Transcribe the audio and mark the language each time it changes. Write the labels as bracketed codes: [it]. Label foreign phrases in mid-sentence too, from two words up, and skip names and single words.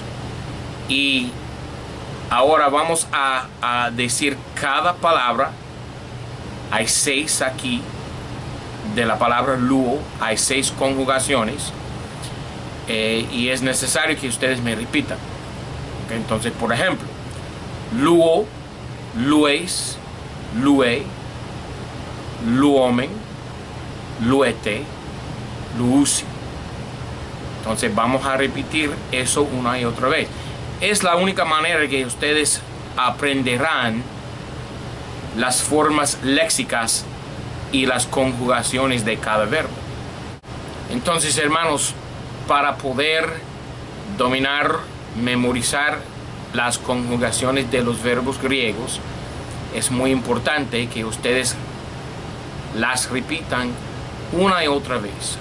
[es] Y ahora vamos a decir cada palabra. Hay 6 aquí de la palabra luo, hay 6 conjugaciones. Y es necesario que ustedes me repitan. ¿Okay? Entonces, por ejemplo, [el] λύω, λύεις, λύει, λύομεν, λύετε, λύουσι. [es] Entonces vamos a repetir eso una y otra vez. Es la única manera que ustedes aprenderán las formas léxicas y las conjugaciones de cada verbo. Entonces, hermanos, para poder dominar, memorizar las conjugaciones de los verbos griegos, es muy importante que ustedes las repitan una y otra vez.